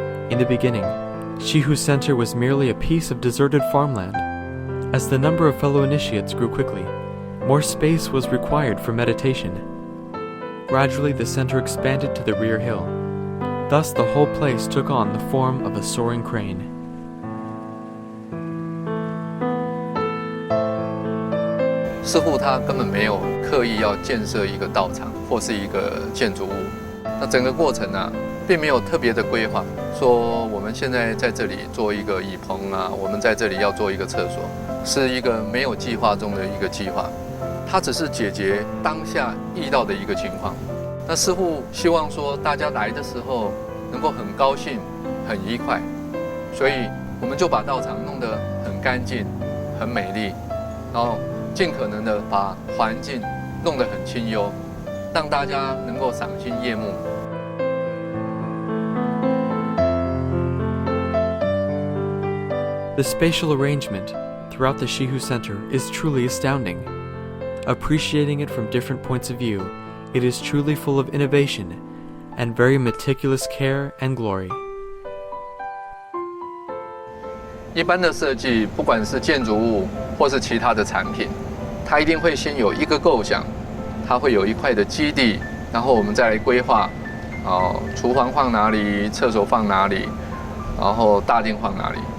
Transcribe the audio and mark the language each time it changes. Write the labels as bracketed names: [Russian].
[English] In the beginning, Hsihu Center was merely a piece of deserted farmland. As the number of fellow initiates grew quickly, more space was required for meditation. Gradually, the center expanded to the rear hill. Thus, the whole place took on the form of a soaring crane. [Chinese] 师父他根本没有刻意要建设一个道场或是一个建筑物，那整个过程呢，并没有特别的规划，说我们现在在这里做一个椅棚啊，我们在这里要做一个厕所，是一个没有计划中的一个计划，它只是解决当下遇到的一个情况。那师父希望说大家来的时候能够很高兴、很愉快，所以我们就把道场弄得很干净、很美丽，然后尽可能的把环境弄得很清幽，让大家能够赏心悦目。 [English] The spatial arrangement throughout the Hsihu Center is truly astounding. Appreciating it from different points of view, it is truly full of innovation and very meticulous care and glory. [Chinese] 一般的设计，不管是建筑物或是其他的产品，它一定会先有一个构想，它会有一块的基地，然后我们再来规划，厨房放哪里，厕所放哪里，然后大殿放哪里。